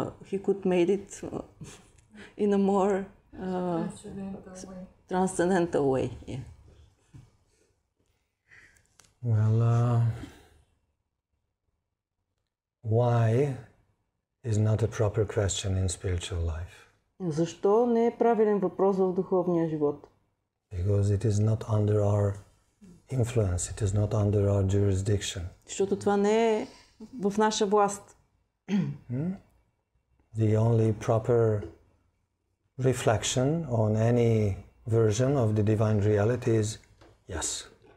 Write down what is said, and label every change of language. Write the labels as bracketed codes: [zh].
[en] He could made it in a more transcendental way. Yeah. Well, why is not a proper question in spiritual life? [bg] Защо не е правилен въпрос в духовния живот? [en] Because it is not under our influence, it is not under our jurisdiction. [bg] Защото това не е в наша власт. [en] The only proper reflection on any version of the divine reality is yes.